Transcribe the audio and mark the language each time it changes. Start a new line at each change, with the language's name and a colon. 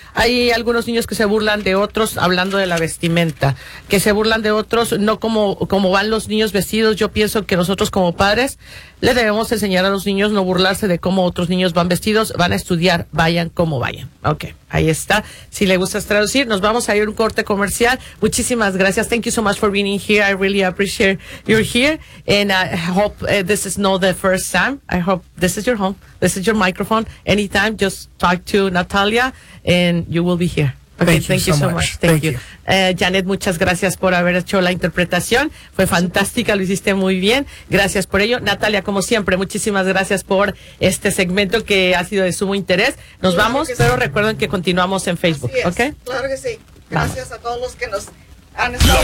Spanish: Hay algunos niños que se burlan de otros hablando de la vestimenta, que se burlan de otros no como van los niños vestidos. Yo pienso que nosotros como padres le debemos enseñar a los niños no burlarse de cómo otros niños van vestidos, van a estudiar, vayan como vayan. Okay, ahí está. Si le gusta traducir, nos vamos a ir a un corte comercial. Muchísimas gracias.
English: Thank you so much for being here. I really appreciate you're here. And I hope this is not the first time. I hope this is your home. This is your microphone. Anytime, just talk to Natalia and you will be here. Thank you so much. Thank you.
Spanish: Janet, muchas gracias por haber hecho la interpretación. Fue fantástica, lo hiciste muy bien. Gracias por ello. Natalia, como siempre, muchísimas gracias por este segmento que ha sido de sumo interés. Nos claro vamos, pero sí. Recuerden que continuamos en Facebook. Así es, ¿okay? Claro que sí. Gracias vamos. A todos los que nos han estado.